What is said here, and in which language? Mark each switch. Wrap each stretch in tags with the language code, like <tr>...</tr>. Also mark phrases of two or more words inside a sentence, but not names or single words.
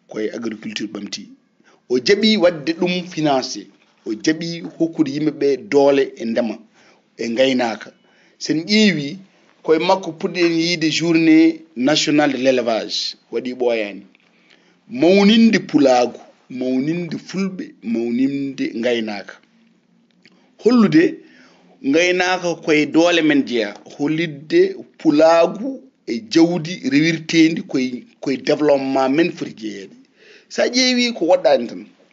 <ff>koye agriculture ɓamti o jaɓi wadde ɗum financé o jaɓi hokkude yimɓeɓe doole e ndema e gaynaka sen ƴeewi koye makko puɗɗen yiide</ff> <fr>journée nationale de l'élevage</fr> <ff>waɗi ɓooyani mawninde pulaagu mawninde fulɓe mawninde gaynaka hollude gaynaka koye doole men jeeya hollidde pulaagu e jawdi rewirtendi koye développement men foti jeeyede sa ƴeewi ko woɗɗani tan</ff>